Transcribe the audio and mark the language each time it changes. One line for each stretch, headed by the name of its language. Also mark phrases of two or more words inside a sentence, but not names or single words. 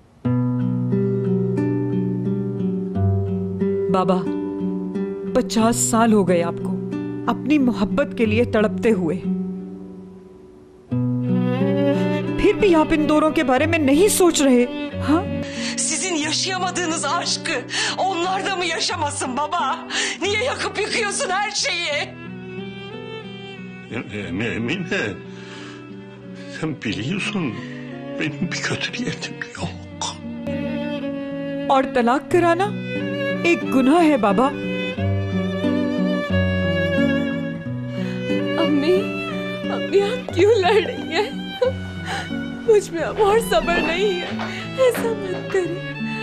Hindi: बाबा, 50 साल हो गए आपको अपनी मोहब्बत के लिए तड़पते हुए, फिर भी आप इन दोनों के बारे में नहीं सोच रहे। हाँ,
Turkish: Sizin yaşayamadığınız aşkı onlar da mı yaşamasın baba? Niye yakıp yıkıyorsun her şeyi? Emine, sen biliyorsun benim bir kötü niyetim yok.
Hindi: और तलाक कराना एक गुनाह है बाबा। अम्मी, अम्मी आप क्यों लड़ रही हैं? मुझ में अब और सब्र नहीं है, ऐसा मत करिए।